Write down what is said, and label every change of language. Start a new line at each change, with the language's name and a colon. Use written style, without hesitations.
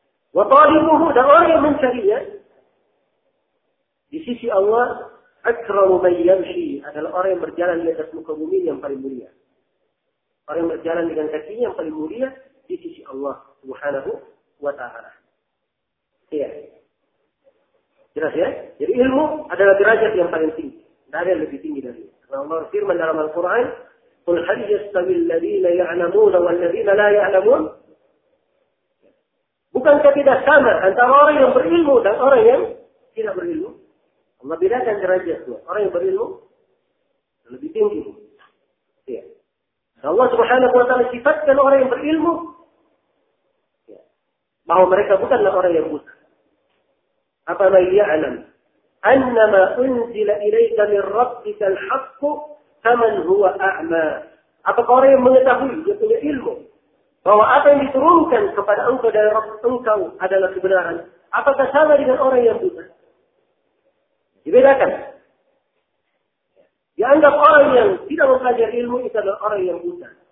Arabic: Wa talibuhu,
Indonesian: dan orang yang mencarinya. Di sisi Allah,
Arabic: akramu man yamshi
Indonesian: adalah orang yang berjalan di atas muka bumi yang paling mulia. Orang yang berjalan dengan kakinya yang paling mulia di sisi Allah subhanahu wa ta'ala. Iya. Jelas ya? Jadi ilmu adalah derajat yang paling tinggi. Tidak ada yang lebih tinggi dari ini. Karena Allah firman dalam Al-Quran,
Arabic: قُلْ هَلْ يَسْتَوِي الَّذِينَ يَعْلَمُونَ وَالَّذِينَ لَا يَعْلَمُونَ.
Indonesian: Bukankah tidak sama antara orang yang berilmu dan orang yang tidak berilmu? Allah bedakan derajat itu. Orang yang berilmu lebih tinggi. Ya. Allah subhanahu wa ta'ala sifatkan orang yang berilmu bahwa mereka bukanlah orang yang buta. Apa ma'iyya alam?
Arabic: أنما أنزل إليك من ربك الحق فمن هو أعمى.
Indonesian: Apakah orang yang mengetahui, dia punya ilmu, bahwa apa yang diturunkan kepada engkau dari Rabb engkau adalah kebenaran, apakah sama dengan orang yang buta? Dibedakan. Dianggap orang yang tidak mempelajari ilmu itu adalah orang yang buta.